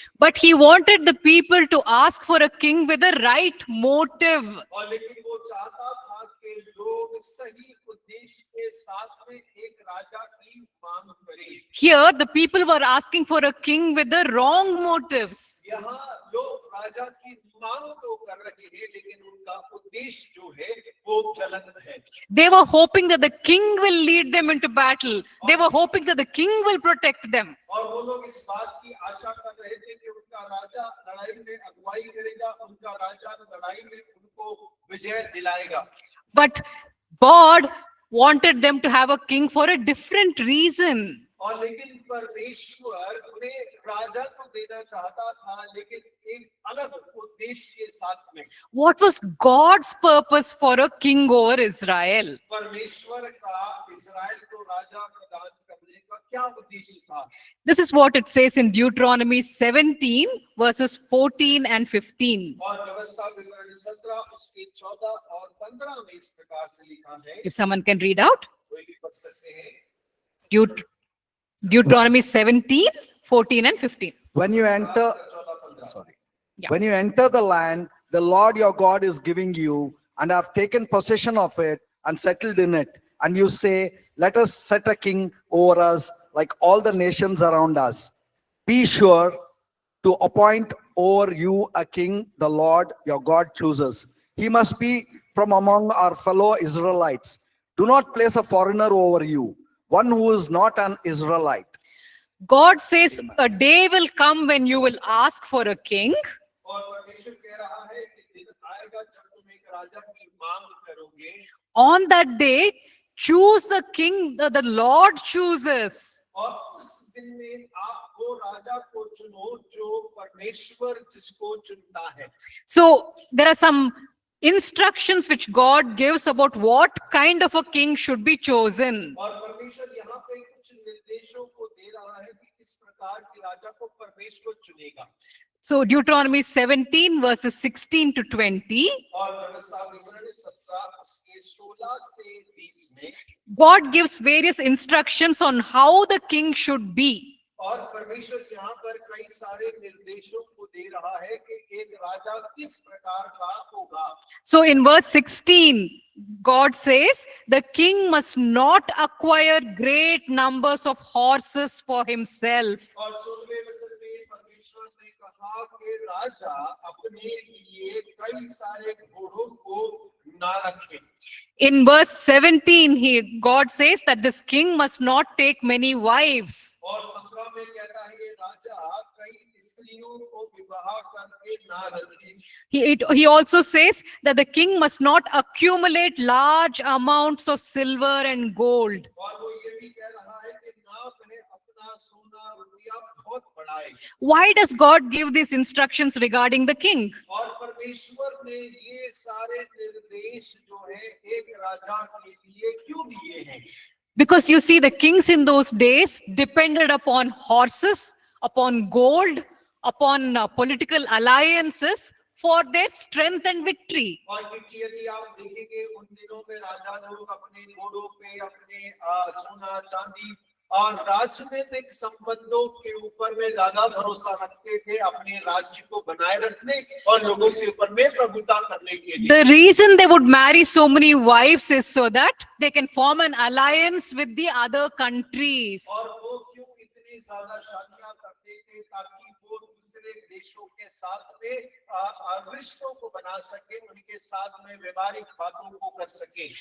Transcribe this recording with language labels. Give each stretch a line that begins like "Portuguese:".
English: But he wanted the people to ask for a king with the right motive.
Hindi: और लेकिन वो चाहता था कि लोग सही उद्देश्य के साथ में एक राजा की मांग करें।
English: Here, the people were asking for a king with the wrong motives.
Hindi: यहाँ लोग राजा की मांग तो कर रहे हैं लेकिन उनका उद्देश्य जो है वो गलत है।
English: They were hoping that the king will lead them into battle. They were hoping that the king will protect them.
Hindi: और वो लोग इस बात की आशा कर रहे थे कि उनका उनका राजा लड़ाई में अगुवाई करेगा, उनका राजा लड़ाई में उनको विजय दिलाएगा।
English: But God wanted them to have a king for a different reason.
Hindi: और लेकिन परमेश्वर उन्हें राजा को देना चाहता था, लेकिन एक अलग उद्देश्य के साथ में।
English: What was God's purpose for a king over Israel?
Hindi: परमेश्वर का इस्राएल को राजा प्रदान करने का क्या उद्देश्य था?
English: This is what it says in Deuteronomy 17, verses 14 and 15.
Hindi: और व्यवस्था विवरण 17 उसके 14 और 15 में इस प्रकार से लिखा है,
English: If someone can read out.
Hindi: कोई भी पढ़ सकते हैं।
English: Deuteronomy 17, 14 and 15. When you enter, 14-15 sorry. Yeah. When you enter the land, the Lord your God is giving you, and have taken possession of it and settled in it, and you say, let us set a king over us like all the nations around us. Be sure to appoint over you a king the Lord your God chooses. He must be from among our fellow Israelites. Do not place a foreigner over you, one who is not an Israelite. God says a day will come when you will ask for a king.
Hindi: और परमेश्वर कह रहा है कि दिन आएगा जब तुम एक राजा की मांग करोगे,
English: On that day, choose the king the Lord chooses.
Hindi: और उस दिन में आप वो राजा को चुनो जो परमेश्वर जिसको चुनता है।
English: So there are some instructions which God gives about what kind of a king should be chosen.
Hindi: और परमेश्वर यहाँ पे कुछ निर्देशों को दे रहा है कि किस प्रकार के राजा को परमेश्वर चुनेगा।
English: So Deuteronomy 17, verses 16 to 20.
Hindi: और व्यवस्था विवरण 17 उसके 16 से 20 में
English: God gives various instructions on how the king should be.
Hindi: और परमेश्वर यहाँ पर कई सारे निर्देशों को दे रहा है कि एक राजा किस प्रकार का होगा।
English: So in verse 16, God says, the king must not acquire great numbers of horses for himself.
Hindi: और 16वें वचन में परमेश्वर ने कहा कि राजा अपने लिए कई सारे घोड़ों को ना रखे।
English: In verse 17, God says that this king must not take many wives.
Hindi: और 17 में कहता है ये राजा कई स्त्रियों को विवाह करके ना रखे।
English: He also says that the king must not accumulate large amounts of silver and gold.
Hindi: और वो ये भी कह रहा है कि ना वह अपना सोना रुपया बहुत बढ़ाए।
English: Why does God give these instructions regarding the king?
Hindi: और परमेश्वर ने ये सारे निर्देश जो है एक राजा के लिए क्यों दिए हैं?
English: Because you see, the kings in those days depended upon horses, upon gold, upon political alliances for their strength and victory.
Hindi: और क्योंकि यदि आप देखेंगे उन दिनों में राजा लोग अपने घोड़ों पे अपने सोना चांदी और राजनीतिक संबंधों के ऊपर में ज्यादा भरोसा रखते थे, अपने राज्य को बनाए रखने और लोगों के ऊपर में प्रभुता करने के लिए।
English: The reason they would marry so many wives is so that they can form an alliance with the other countries.
Hindi: और वो क्यों इतनी ज्यादा शादियां करते थे? ताकि वो दूसरे देशों के साथ में रिश्तों को बना सके, उनके साथ में व्यवहारिक बातों को कर सके।